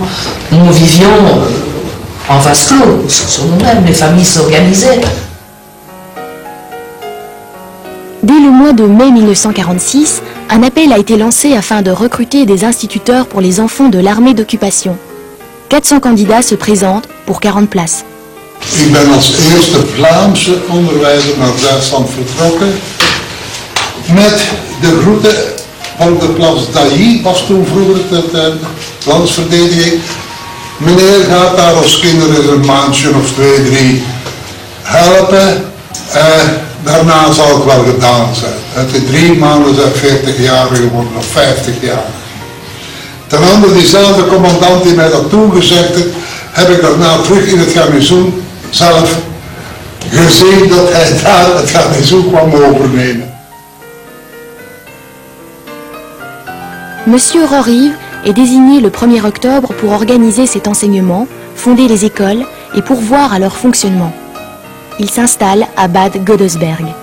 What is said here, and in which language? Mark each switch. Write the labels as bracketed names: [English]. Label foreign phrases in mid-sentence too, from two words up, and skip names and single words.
[French] Nous vivions en vase clos, sur nous-mêmes, les familles s'organisaient. Dès le mois de mai 1946, un appel a été lancé afin de recruter des instituteurs pour les enfants de l'armée d'occupation. 400 candidats se présentent pour 40 places. [Dutch] Ik ben als eerste Vlaamse onderwijzer naar Duitsland vertrokken met de route van de Place d'Ailly, was toen vroeger de landsverdediging. Meneer gaat daar als kinderen een maandje of 2, 3 helpen. Daarna zal het wel gedaan zijn. Uit de 3 maanden zijn 40 jaar geworden of 50 jaar. Ten andere, diezelfde commandant die mij dat toen gezegd heeft, heb ik daarna terug in het garnizoen zelf gezien dat hij daar het garnizoen kwam overnemen. [French] Monsieur Rorive est désigné le 1er octobre pour organiser cet enseignement, fonder les écoles et pourvoir à leur fonctionnement. Il s'installe à Bad Godesberg.